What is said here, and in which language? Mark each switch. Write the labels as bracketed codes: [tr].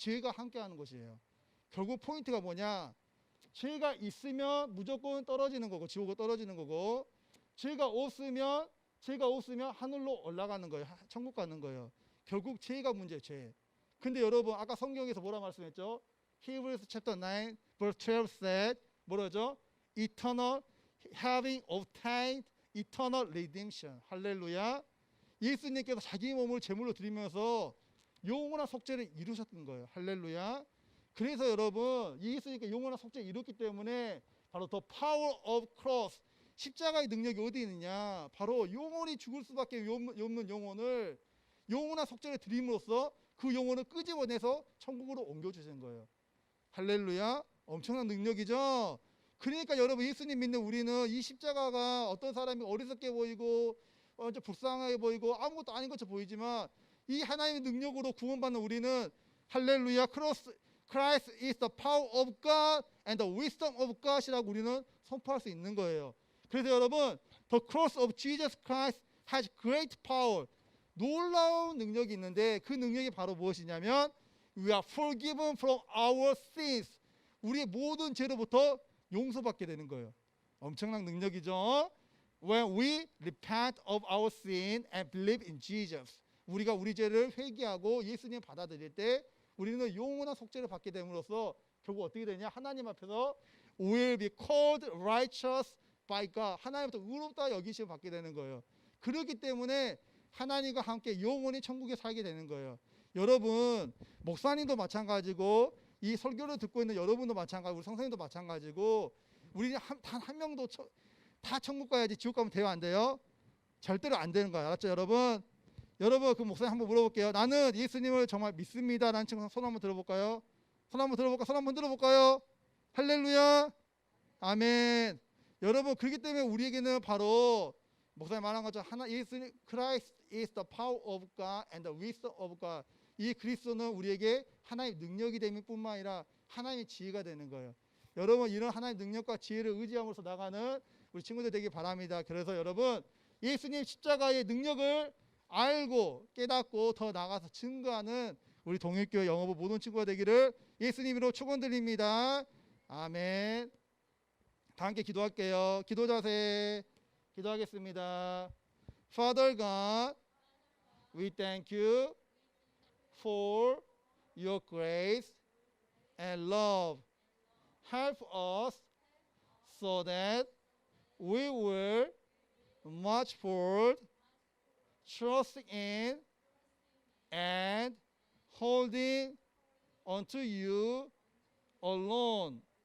[ko] 죄가 함께하는 곳이에요. 결국 포인트가 뭐냐? 죄가 있으면 무조건 떨어지는 거고 지옥으로 떨어지는 거고 죄가 없으면 하늘로 올라가는 거예요. 천국 가는 거예요. 결국 죄가 문제예요. 죄. 근데 여러분 아까 성경에서 뭐라 말씀했죠? [en] Hebrews chapter 9 verse 12 said [ko] 뭐라죠? [en] Eternal having obtained eternal redemption. [ko] 할렐루야. 예수님께서 자기 몸을 제물로 드리면서 영원한 속죄를 이루셨던 거예요. 할렐루야. 그래서 여러분 예수님께 영원한 속죄를 이뤘기 때문에 바로 [en] the power of cross. [ko] 십자가의 능력이 어디 있느냐? 바로 영원히 죽을 수밖에 없는 영혼을 영원한 속죄를 드림으로써 그 영혼을 끄집어내서 천국으로 옮겨주신 거예요. 할렐루야. 엄청난 능력이죠. 그러니까 여러분 예수님 믿는 우리는 이 십자가가 어떤 사람이 어리석게 보이고 불쌍하게 보이고 아무것도 아닌 것처럼 보이지만 이 하나님의 능력으로 구원받는 우리는 할렐루야. [en] Christ is the power of God and the wisdom of God [ko] 이라고 우리는 선포할 수 있는 거예요. 그래서 여러분 [en] the cross of Jesus Christ has great power. [ko] 놀라운 능력이 있는데 그 능력이 바로 무엇이냐면 [en] We are forgiven from our sins. [ko] 우리의 모든 죄로부터 용서받게 되는 거예요. 엄청난 능력이죠. [en] When we repent of our sin and believe in Jesus. [ko] 우리가 우리 죄를 회개하고 예수님 받아들일 때 우리는 영원한 속죄를 받게 됨으로써 결국 어떻게 되냐? 하나님 앞에서 [en] will be called righteous by God. [ko] 하나님부터 의롭다 여기심을 받게 되는 거예요. 그렇기 때문에 하나님과 함께 영원히 천국에 살게 되는 거예요. 여러분 목사님도 마찬가지고 이 설교를 듣고 있는 여러분도 마찬가지고 우리 성도님도 마찬가지고 우리는 단 한 명도 다 천국 가야지 지옥 가면 돼요? 안 돼요? 절대로 안 되는 거예요. 알았죠 여러분? 여러분 그 목사님 한번 물어볼게요. 나는 예수님을 정말 믿습니다 라는 친구 손 한번 들어볼까요? 손 한번 들어볼까요? 할렐루야. 아멘. 여러분 그렇기 때문에 우리에게는 바로 목사님 말한 것처럼 예수님 [en] Christ is the power of God and the wisdom of God. [ko] 이 그리스도는 우리에게 하나님의 능력이 됨일 뿐만 아니라 하나님의 지혜가 되는 거예요. 여러분 이런 하나님의 능력과 지혜를 의지함으로써 나가는 우리 친구들 되길 바랍니다. 그래서 여러분 예수님 십자가의 능력을 알고 깨닫고 더 나아가서 증거하는 우리 동일교회 영어부 모든 친구가 되기를 예수님으로 축원드립니다. 아멘. 다 함께 기도할게요. 기도 자세 기도하겠습니다. [en] Father God, we thank you for your grace and love. Help us so that we will march forward, trusting in and holding onto you alone.